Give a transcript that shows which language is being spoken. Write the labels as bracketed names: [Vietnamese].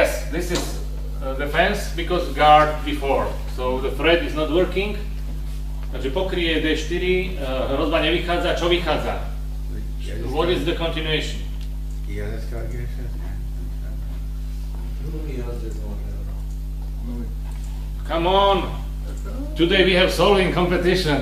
[English] This is defense because guard D4. So the threat is not working. [Slovak] Takže pokrie D4, hrozba nevychádza, čo vychádza? [English] What is the continuation? [Slovak] Jazdec krát G6. [English] Come on! Today we have solving competition.